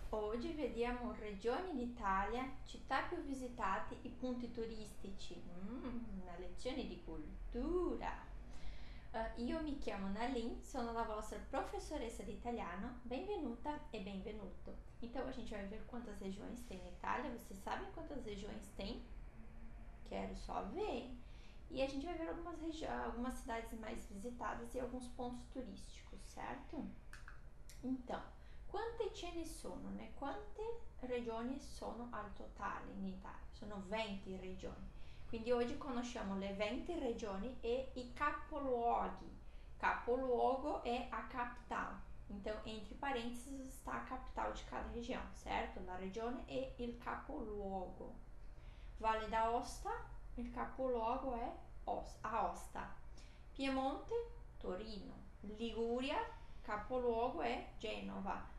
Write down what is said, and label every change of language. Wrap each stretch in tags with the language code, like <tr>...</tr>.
<it>Oggi vediamo regioni d'Italia, città più visitate e punti turistici. Una lezione di cultura. Io mi chiamo Nalin, sono la vostra professoressa de italiano. Benvenuta e benvenuto.</it> <pt>Então a gente vai ver quantas regiões tem na Itália. Vocês sabem quantas regiões tem? Quero só ver. E a gente vai ver algumas cidades mais visitadas e alguns pontos turísticos, certo?</pt> <it>Então, quante ce ne sono? Né? Quante regioni sono al totale in Italia? Sono 20 regioni. Quindi oggi conosciamo le 20 regioni e i capoluoghi.</it> <pt>Capoluogo é a capital. Então, entre parênteses está a capital de cada região, certo?</pt> <it>La regione e il capoluogo. Valle d'Aosta, il capoluogo è Aosta. Piemonte, Torino. Liguria, capoluogo è Genova.</it>